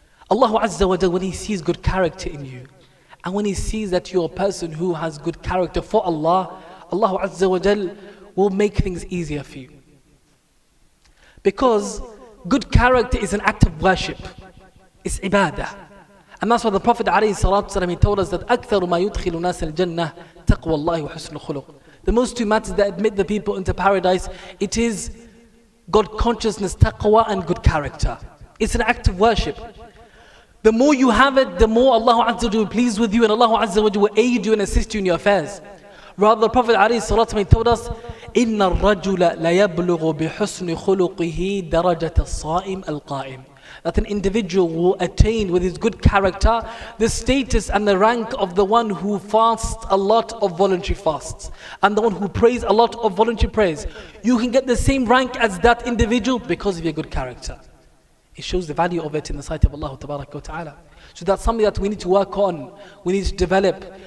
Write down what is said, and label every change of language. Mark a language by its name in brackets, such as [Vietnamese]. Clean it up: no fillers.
[English] Allah Azza wa Jal, when He sees good character in you, and when He sees that you're a person who has good character for Allah, Allah Azza wa Jal will make things easier for you. Because good character is an act of worship. It's ibadah. And that's why the Prophet ﷺ, he told us that [Arabic] أَكْثَرُ مَا يُدْخِلُ نَاسَ الْجَنَّةِ تَقْوَى اللَّهِ وَحُسْنُ الْخُلُقِ. [English] The most two matters that admit the people into paradise, it is God consciousness, taqwa, and good character. It's an act of worship. The more you have it, the more Allah Azza wa Jalla will be pleased with you, and Allah Azza wa Jalla will aid you and assist you in your affairs. Rather, the Prophet ﷺ, he told us, [Arabic] إِنَّ الرَّجُلَ لَيَبْلُغُ بِحُسْنِ خُلُقِهِ دَرَجَةَ الصَّائِمِ الْقَائِمِ. [English] That an individual will attain with his good character the status and the rank of the one who fasts a lot of voluntary fasts and the one who prays a lot of voluntary prayers. You can get the same rank as that individual because of your good character. It shows the value of it in the sight of Allah Tabarak wa Ta'ala. So that's something that we need to work on, we need to develop.